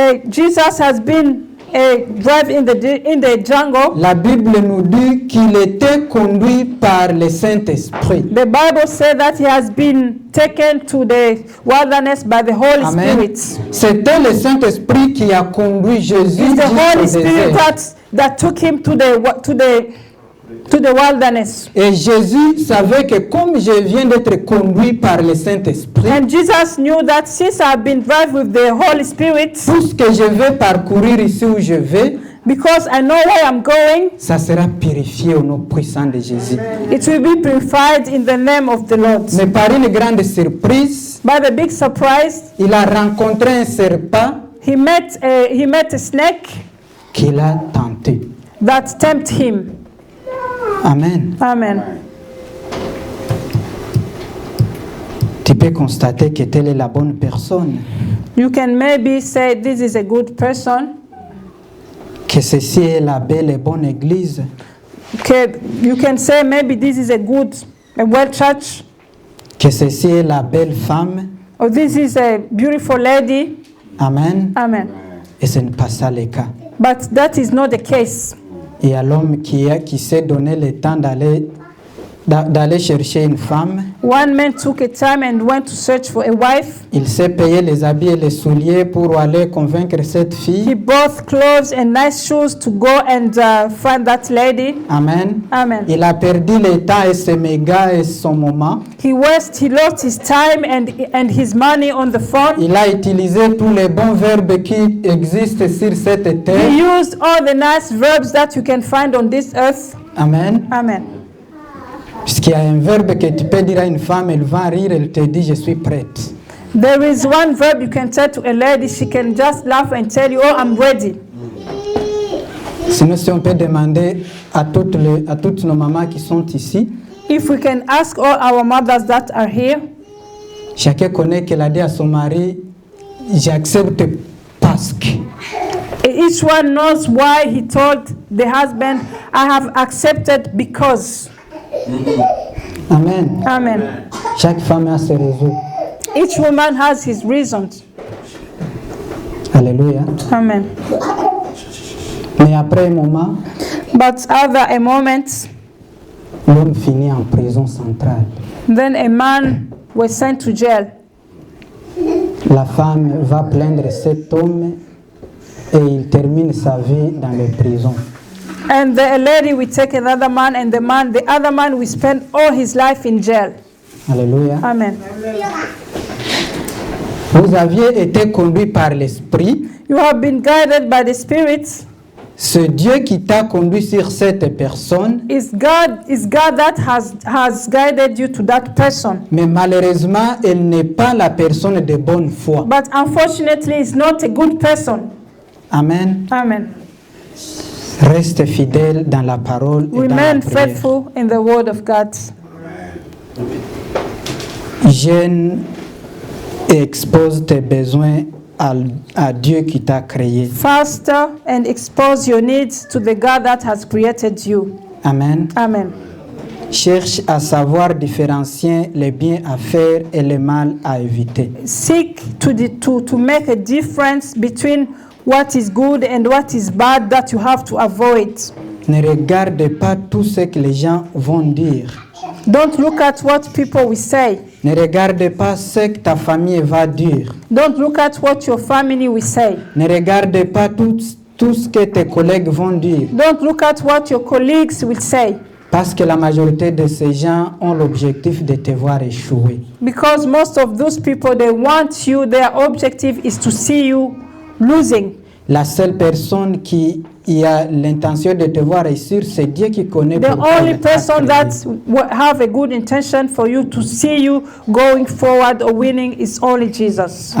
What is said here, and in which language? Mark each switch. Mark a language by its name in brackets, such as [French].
[English] Jesus has been drive in the jungle. [French] La Bible nous dit qu'il était conduit par le Saint-Esprit. [English] The Bible said that he has been taken to the wilderness by the Holy Amen. Spirit. [French] C'était le Saint-Esprit qui a conduit Jésus [English] It's the Holy [French] jusqu'au [English] Spirit [French] désert. [English] that took him to the wilderness. [French] Et Jésus savait que comme je viens d'être conduit par le Saint-Esprit, [English] And Jesus knew that since I've been driven with the Holy Spirit, [French] tout ce que je vais parcourir ici où je vais, [English] because I know where I'm going, [French] ça sera purifié au nom puissant de Jésus. [English] it will be purified in the name of the Lord. [French] Mais par une grande surprise, [English] By the big surprise, [French] il a rencontré un serpent [English] he met a snake [French] qu'il a tenté. [English] that tempted him. [French] Amen. [English] Amen. [French] Tu peux constater que telle est la bonne personne, [English] You can maybe say this is a good person. [French] que ceci est la belle et bonne église, [English] Okay, you can say maybe this is a well church, [French] que ceci est la belle femme. [English] or this is a beautiful lady. [French] Amen. [English] Amen. [French] Et ce n'est pas ça le cas. [English] But that is not the case. [French] Il y a l'homme qui s'est donné le temps d'aller chercher une femme. [English] One man took a time and went to search for a wife. [French] Il s'est payé les habits et les souliers pour aller convaincre cette [English] He [French] fille. [English] bought clothes and nice shoes to go and find that lady. [French] Amen. [English] Amen. [French] Il a perdu le temps et ses mégas et son moment. [English] He lost his time and his money on the phone. [French] Il a utilisé tous les bons verbes qui existent sur cette [English] He [French] terre. [English] used all the nice verbs that you can find on this earth. [French] Amen. [English] Amen. [French] Puisqu'il y a un verbe que tu peux dire à une femme, elle va rire, elle te dit je suis prête. [English] There is one verb you can tell to a lady, she can just laugh and tell you, oh, I'm ready. [French] Sinon, si on peut demander à toutes nos mamans qui sont ici, [English] If we can ask all our mothers that are here, [French] chacun connaît qu'elle a dit à son mari, j'accepte parce que. [English] each one knows why he told the husband, I have accepted because. [French] Amen. [English] Amen. [French] Chaque femme a ses raisons. [English] Each woman has his reasons. [French] Alléluia. [English] Amen. [French] Mais après un moment, [English] But after a moment, [French] l'homme finit en prison centrale. [English] then a man was sent to jail. [French] La femme va plaindre cet homme et il termine sa vie dans les prisons. [English] And the lady will take another man, and the other man will spend all his life in jail. [French] Alléluia. [English] Amen. [French] Vous aviez été conduit par l'Esprit. [English] You have been guided by the Spirit. [French] Ce Dieu qui t'a conduit sur cette personne, [English] Is God that has guided you to that person. [French] mais malheureusement, elle n'est pas la personne de bonne foi. [English] But unfortunately, it's not a good person. [French] Amen. [English] Amen. [French] Reste fidèle dans la parole et dans la [English] Remain [French] prière. [English] faithful in the word of God. [French] Gêne et expose tes besoins à Dieu qui t'a créé. [English] Fast and expose your needs to the God that has created you. [French] Amen. [English] Amen. [French] Cherche à savoir différencier les biens à faire et le mal à éviter. [English] Seek to make a difference between what is good and what is bad that you have to avoid. [French] Ne regarde pas tout ce que les gens vont dire. [English] Don't look at what people will say. [French] Ne regarde pas ce que ta famille va dire. [English] Don't look at what your family will say. [French] Ne regarde pas tout ce que tes collègues vont dire. [English] Don't look at what your colleagues will say. [French] Parce que la majorité de ces gens ont l'objectif de te voir échouer. [English] Because most of those people, they want you, their objective is to see you losing. [French] La seule personne qui a l'intention de te voir réussir, c'est Dieu qui connaît [English] The [French] pourquoi [English] only [French] il t'a [English] person [French] créé. [English] that have a good intention for you to see you going forward or winning is only Jesus.